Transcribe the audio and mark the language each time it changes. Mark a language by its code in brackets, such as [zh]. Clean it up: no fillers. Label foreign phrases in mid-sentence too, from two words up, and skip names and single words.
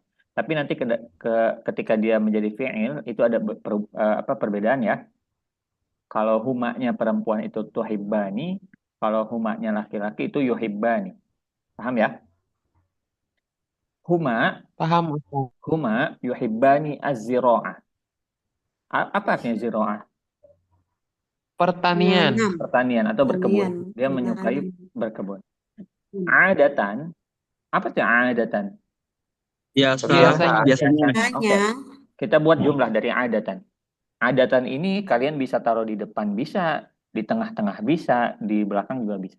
[id] Tapi nanti ketika dia menjadi fi'il itu ada perbedaan ya. Kalau humanya perempuan itu tuhibbani, kalau humanya laki-laki itu yuhibbani. Paham ya? Paham, Ustaz. [ar] هما يحبان الزراعة. [id] Apa artinya zira'ah? Pertanian. Pertanian atau berkebun. Dia menyukai berkebun. Adatan. Apa itu adatan? Biasanya. Oke. Kita buat jumlah dari adatan. Adatan ini kalian bisa taruh di depan bisa, di tengah-tengah bisa, di belakang juga bisa.